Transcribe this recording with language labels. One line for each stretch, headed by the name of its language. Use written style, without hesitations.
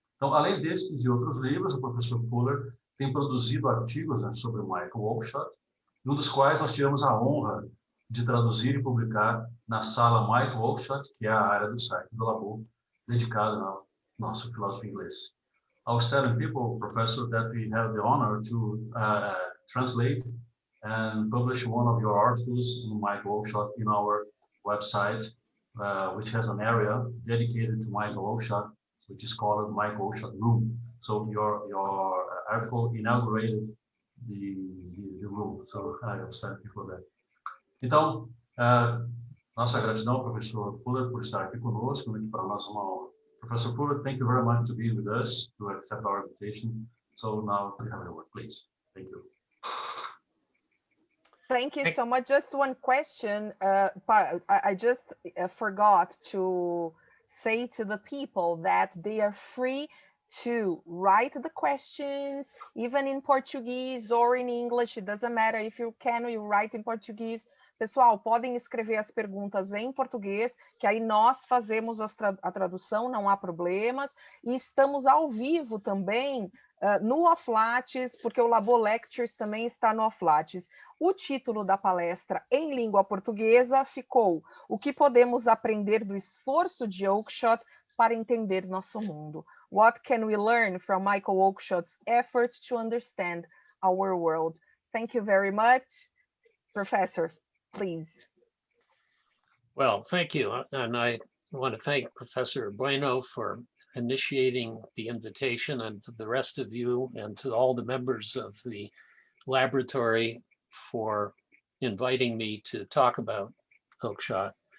Portuguese: Então, além desses e outros livros, o professor Fuller tem produzido artigos, né, sobre o Michael Oakeshott, um dos quais nós tivemos a honra de traduzir e publicar na sala Michael Oakeshott, que é a área do site do Labô, dedicada ao nosso filósofo inglês.
English: I was telling people, Professor, that we have the honor to translate and publish one of your articles on Michael Oakeshott in our website, which has an area dedicated to Michael Oakeshott, which is called Michael Oakeshott Room. So your article inaugurated the room. So I was thank you for that. Então, nossa gratidão ao professor Fuller por estar aqui conosco, que para nós é uma honra. Professor Fuller, thank you very much to be with us, to accept our invitation. So now we have your word, please. Thank you. Thank you so much. Just one question. I just forgot to say to the people that they are free to write the questions, even in Portuguese or in English. It doesn't matter if you write in Portuguese.
Portuguese: Pessoal, podem escrever as perguntas em português, que aí nós fazemos a tradução, não há problemas. E estamos ao vivo também no Oflates, porque o Labô Lectures também está no Oflates. O título da palestra em língua portuguesa ficou O que podemos aprender do esforço de Oakeshott para entender nosso mundo?
English: What can we learn from Michael Oakeshott's effort to understand our world? Thank you very much. Professor, please. Well, thank you. And I want to thank Professor Bueno for initiating the invitation, and to the rest of you and to all the members of the laboratory for inviting me to talk about Oakeshott.